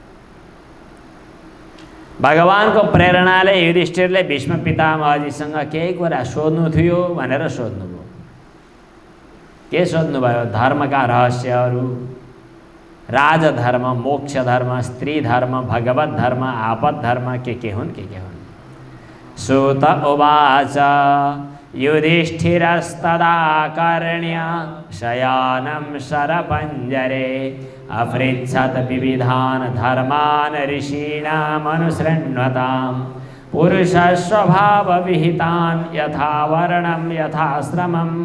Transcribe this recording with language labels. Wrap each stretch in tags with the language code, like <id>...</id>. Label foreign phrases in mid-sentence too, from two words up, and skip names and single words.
<ne>भगवानको प्रेरणाले युधिष्ठिरले भीष्म पितामहजीसँग केही कुरा सोध्नु थियो भनेर सोध्नुभयो। के सोध्नुभयो? धर्मका रहस्यहरू, राजधर्म, मोक्ष धर्म, स्त्री धर्म, भगवत धर्म, आपद धर्म के हुन् के हुन्।</ne> <sa>सूत उवाच युधिष्ठिरस्तदा कर्ण्य शयानं शरपञ्जरे अपृच्छत् विविधान् धर्मान् ऋषीणामनुसृण्वताम् पुरुषस्वभावविहितान् यथा वर्णं यथाश्रमं</sa>